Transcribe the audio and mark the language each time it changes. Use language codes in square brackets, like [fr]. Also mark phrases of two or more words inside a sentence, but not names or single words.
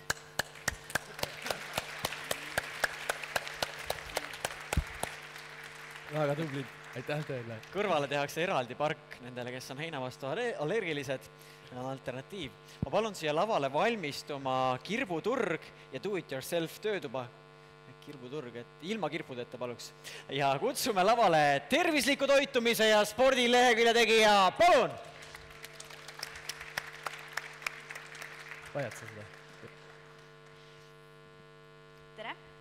[et] Väga tublid, aitäh teile. Kõrvale tehakse eraldi park nendele, kes on heina vastu allergilised. On alternatiiv. Ma palun siia lavale valmistuma kirbuturg ja [en] do-it-yourself [et] töötuba. Kirbuturg, et ilma kirpudeta paluks. Ja kutsume lavale tervisliku toitumise ja spordilehekülje tegija. Palun! Vajad sa seda? Tere!